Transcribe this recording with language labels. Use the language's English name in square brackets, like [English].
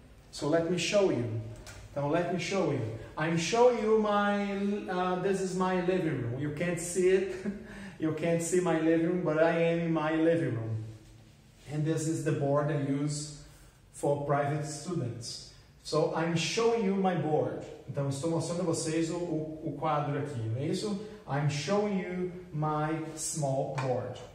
[English] So let me show you. [Portuguese] Então, [English] let me show you. I'm showing you this is my living room. You can't see it. You can't see my living room, but I am in my living room. And this is the board I use for private students. So, I'm showing you my board. [Portuguese] Então, estou mostrando a vocês o quadro aqui, não é isso? [English] I'm showing you my small board.